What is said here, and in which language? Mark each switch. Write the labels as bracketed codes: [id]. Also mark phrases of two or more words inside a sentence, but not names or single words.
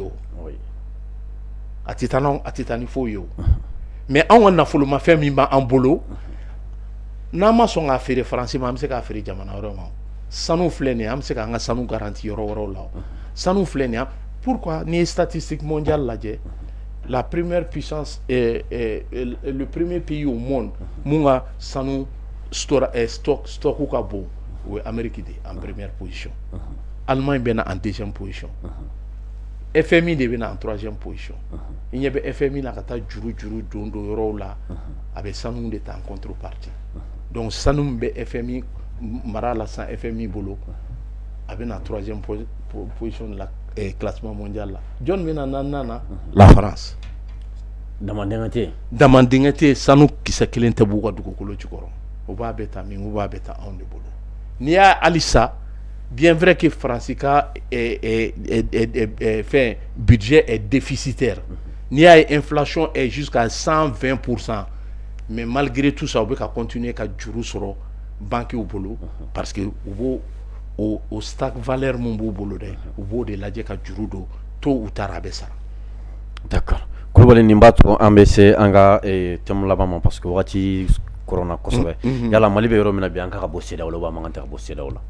[bm] o a tɛ taa ni foyi ye o mais anw ka nafolomafɛn min b'an bolo n'an ma sɔn k'a feere Faransi ma an bɛ se k'a feere jamana wɛrɛw ma sanu filɛ nin ye an bɛ se k'an ka sanu garanti yɔrɔ wɛrɛw la sanu filɛ nin ye pourquoi n'i ye [fr] statistique mondiale [bm] lajɛ [fr] la première puissance le premier pays au monde [bm] mun ka sanu stock ka bon o ye Amérique de [fr] en première position [bm] Allemagne bɛ na [fr] en deuxième position [bm] FMI de bɛ na [fr] en troisième position [bm] i ɲɛ bɛ FMI la ka taa juru don yɔrɔw la a bɛ sanu de ta [fr] en contrepartie [bm] donc sanu min bɛ FMI mara la san FMI bolo a bɛ na [fr] troisième position [bm] la [fr] classement mondial [bm] la jɔn bɛ na naaninan na [fr] la France [bm] damadenkɛ tɛ sanu kisɛ kelen tɛ b'u ka dugukolo jukɔrɔ o b'a bɛ ta min o b'a bɛ ta anw de bolo n'i y'a halisa [fr] bien vrai que France [bm] ka [fr] budget est déficitaire [bm] n'i y'a ye [fr] inflation est jusqu'à 120% mais malgré tout ça [bm] u bɛ ka continuer ka juru sɔrɔ banques bolo parce que u b'o o [fr] stock valeur [bm] mun b'u bolo dɛ u b'o de lajɛ ka juru don to u taara a bɛ sara. [fr] D'accord. [bm] Kulubali nin b'a to an bɛ se an ka thème laban ma parce que wagati koronna kosɛbɛ yala Mali bɛ yɔrɔ min na bi an ka bɔ CEDEAO la [fr] ou bien [bm] an man kan tɛ ka bɔ CEDEAO la.